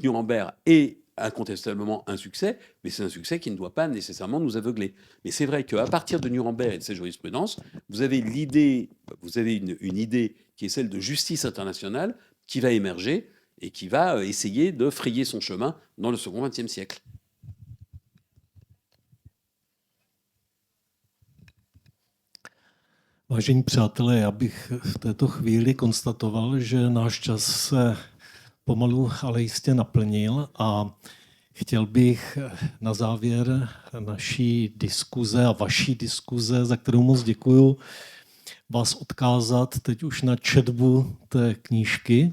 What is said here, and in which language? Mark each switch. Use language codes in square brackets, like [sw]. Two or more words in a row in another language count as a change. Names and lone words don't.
[fr] Donc Nuremberg est incontestablement un succès, mais c'est un succès qui ne doit pas nécessairement nous aveugler. Mais c'est vrai qu'à partir de Nuremberg et de ces jurisprudences, vous avez une idée qui est celle de justice internationale qui va émerger et qui va essayer de frayer son chemin dans le second XXe siècle. [cs] Vážení přátelé, já bych v této chvíli konstatoval, že náš čas se pomalu, ale jistě naplnil a chtěl bych na závěr naší diskuze a vaší diskuze, za kterou moc děkuju, vás odkázat teď už na četbu té knížky.